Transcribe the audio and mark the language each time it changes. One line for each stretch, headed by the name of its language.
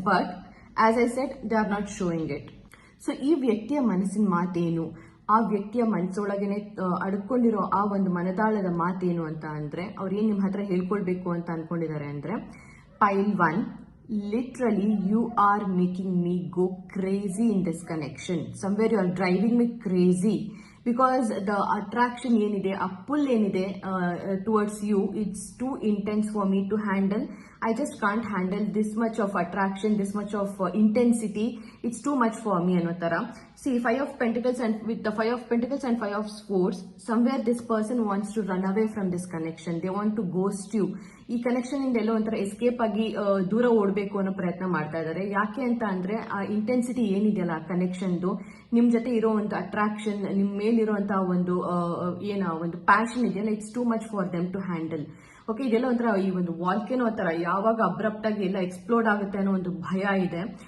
English: But as I said, they are not showing it.
Kannada: So ಈ ವ್ಯಕ್ತಿಯ ಮನಸ್ಸಿನ ಮಾತೇನು, ಆ ವ್ಯಕ್ತಿಯ ಮನಸ್ಸೊಳಗೇನೆ ಅಡ್ಕೊಂಡಿರೋ ಆ ಒಂದು ಮನದಾಳದ ಮಾತೇನು ಅಂತ ಅಂದ್ರೆ, ಅವ್ರು ಏನ್ ನಿಮ್ ಹತ್ರ ಹೇಳ್ಕೊಳ್ಬೇಕು ಅಂತ ಅನ್ಕೊಂಡಿದ್ದಾರೆ ಅಂದ್ರೆ, ಪೈಲ್ 1,
English: literally you are making me go crazy in this connection. Somewhere you are driving me crazy because the attraction ಏನಿದೆ, ಆ pull ಏನಿದೆ towards you, it's too intense for me to handle. I just can't handle this much of attraction, this much of intensity. It's too much for me ಅನ್ನೋ ತರ. See, 5 of Pentacles, and with the 5 of Pentacles and 5 of Swords, somewhere this person wants to run away from this connection. They want to ghost you.
Kannada: ಈ connection ಇಂದ ಎಲ್ಲೋ ಒಂಥರ escape ಆಗಿ ದೂರ ಓಡಬೇಕು ಅನ್ನೋ ಪ್ರಯತ್ನ ಮಾಡ್ತಾ ಇದ್ದಾರೆ. ಯಾಕೆ ಅಂತ ಅಂದ್ರೆ ಆ ಇಂಟೆನ್ಸಿಟಿ ಏನಿದೆಯಲ್ಲ ಆ ಕನೆಕ್ಷನ್ದು, ನಿಮ್ ಜೊತೆ ಇರೋ ಒಂದು ಅಟ್ರಾಕ್ಷನ್, ನಿಮ್ ಮೇಲಿರುವಂತಹ ಒಂದು ಪ್ಯಾಷನ್ ಇದೆಯಲ್ಲ,
English: It's too much for them to handle.
Kannada: Okay, ಇದೆಲ್ಲ ಒಂಥರ ಈ ಒಂದು ವಾಲ್ಕೇನೋ ತರ ಯಾವಾಗ ಅಬ್ರಪ್ಟ್ ಆಗಿ ಎಲ್ಲ ಎಕ್ಸ್ಪ್ಲೋಡ್ ಆಗುತ್ತೆ ಅನ್ನೋ ಒಂದು ಭಯ ಇದೆ.